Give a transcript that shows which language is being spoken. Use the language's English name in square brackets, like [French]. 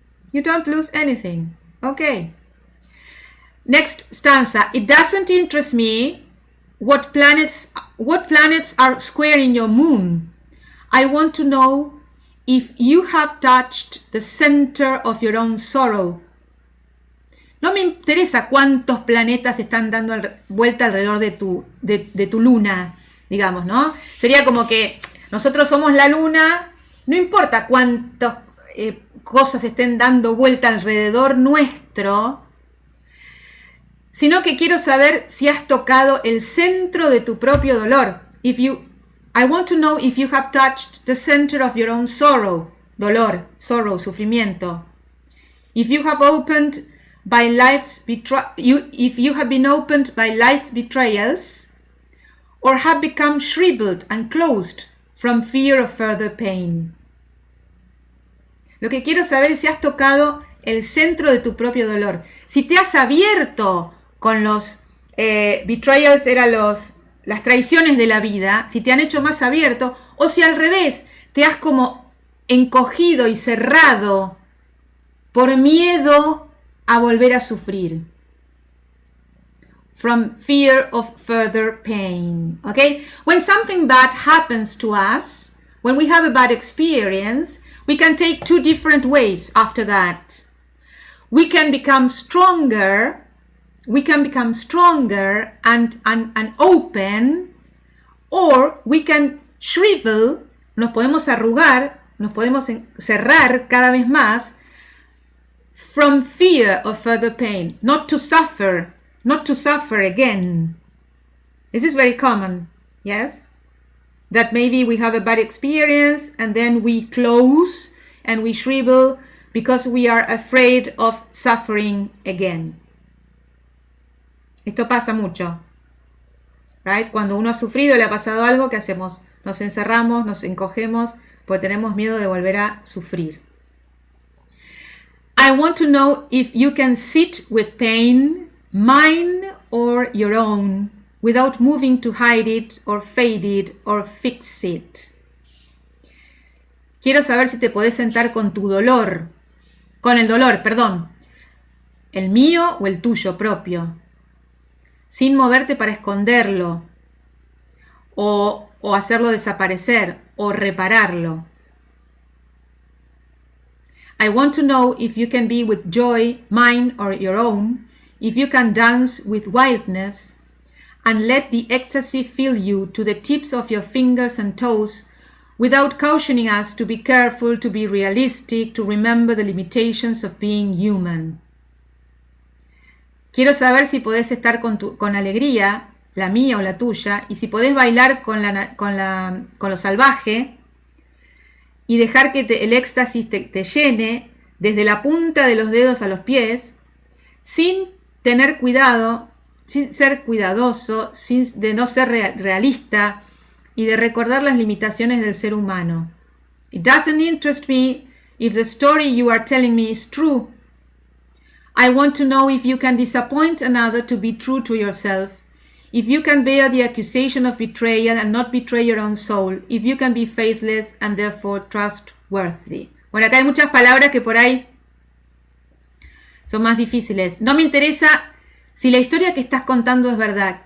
[English] You don't lose anything. Okay. Next stanza. It doesn't interest me what planets are squaring your moon. I want to know if you have touched the center of your own sorrow. [Spanish] No me interesa cuántos planetas están dando vuelta alrededor de tu luna, digamos, ¿no? Sería como que nosotros somos la luna, no importa cuántas cosas estén dando vuelta alrededor nuestro, sino que quiero saber si has tocado el centro de tu propio dolor. [English] I want to know if you have touched the center of your own sorrow, dolor, sorrow, sufrimiento. If you have opened by if you have been opened by life's betrayals, or have become shriveled and closed from fear of further pain. [Spanish] Lo que quiero saber es si has tocado el centro de tu propio dolor. Si te has abierto con los betrayals, eran las traiciones de la vida, si te han hecho más abierto, o si al revés, te has como encogido y cerrado por miedo a volver a sufrir. [English] From fear of further pain. Okay? When something bad happens to us, when we have a bad experience, we can take two different ways after that. We can become stronger and open, or we can shrivel, [Spanish] nos podemos arrugar, nos podemos cerrar cada vez más, [English] from fear of further pain, not to suffer again. This is very common, yes? that maybe we have a bad experience and then we close and we shrivel because we are afraid of suffering again. [Spanish] Esto pasa mucho, right? Cuando uno ha sufrido, le ha pasado algo, ¿qué hacemos? Nos encerramos, nos encogemos porque tenemos miedo de volver a sufrir. [English] I want to know if you can sit with pain, mine or your own, without moving to hide it or fade it or fix it. [Spanish] Quiero saber si te podés sentar con tu dolor, con el dolor, perdón, el mío o el tuyo propio, sin moverte para esconderlo o hacerlo desaparecer o repararlo. [English] I want to know if you can be with joy, mine or your own, if you can dance with wildness, and let the ecstasy fill you to the tips of your fingers and toes, without cautioning us to be careful, to be realistic, to remember the limitations of being human. [Spanish] Quiero saber si podés estar con alegría, la mía o la tuya, y si podés bailar con lo salvaje, y dejar que el éxtasis te llene desde la punta de los dedos a los pies, sin tener cuidado, sin ser cuidadoso, de no ser realista y de recordar las limitaciones del ser humano. [English] It doesn't interest me if the story you are telling me is true. I want to know if you can disappoint another to be true to yourself, if you can bear the accusation of betrayal and not betray your own soul, if you can be faithless and therefore trustworthy. [Spanish] Bueno, acá hay muchas palabras que por ahí son más difíciles. No me interesa si la historia que estás contando es verdad.